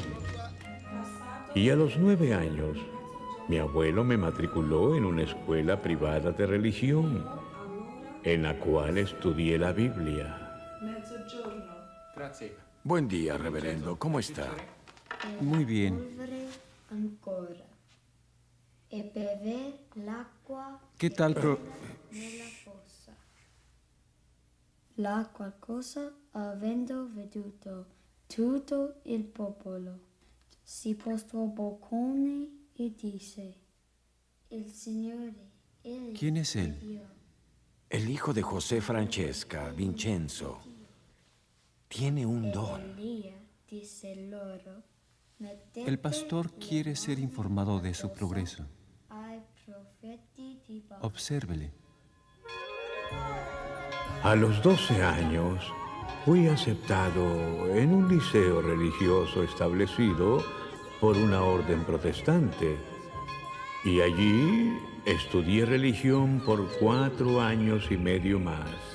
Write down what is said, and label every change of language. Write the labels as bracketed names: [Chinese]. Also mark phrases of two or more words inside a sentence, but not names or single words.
[Spanish] Y a los 9 años, mi abuelo me matriculó en una escuela privada de religión, en la cual estudié la Biblia. Buen día, reverendo. ¿Cómo está? Muy bien. [Italian] Ancora e bever l'acqua [Spanish] ¿Qué tal? [Italian] nella fossa. La qualcosa avendo veduto tutto il popolo si postò boccone e disse: Il Signore è [Spanish] ¿Quién es él? [Italian] Dio. [Spanish] El hijo de José Francesca, Vincenzo, tiene un don. [Italian] Elia disse loro: [Spanish] El pastor quiere ser informado de su progreso. [Italian] ai profeti di Baal. [Spanish] Obsérvele. A los 12 años fui aceptado en un liceo religioso establecido por una orden protestante. Y allí estudié religión por 4 años y medio más.